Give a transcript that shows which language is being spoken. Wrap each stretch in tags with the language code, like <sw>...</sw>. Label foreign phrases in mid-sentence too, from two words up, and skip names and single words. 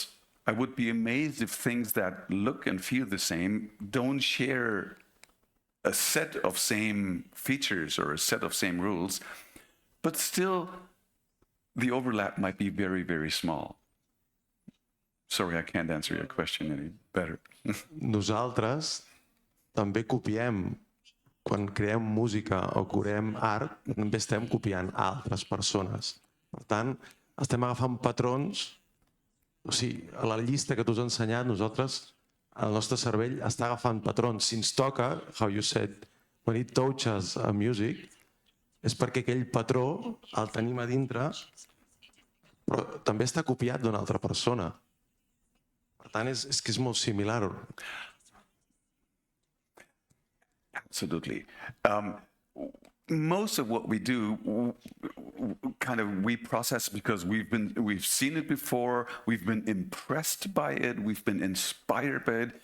<en>I would be amazed if things that look and feel the same don't share a set of same features or a set of same rules, but still the overlap might be very, very small. Sorry, I can't answer your question any better.</en> <ca>Nosaltres també copiem. Quan creem música o creem art, també estem copiant altres persones. Per tant, estem agafant patrons, o sigui, a la llista que tu has ensenyat, nosaltres el nostre cervell està agafant patrons. Si ens toca,</ca> <en>how you said, when it touches a music,</en> <ca>és perquè aquell patró el tenim a dintre, però també està copiat d'una altra persona. Per tant, és que és molt similar.</ca> <en>Absolutely. Most of what we do, we process because we've seen it before, we've been impressed by it, we've been inspired by it.</en>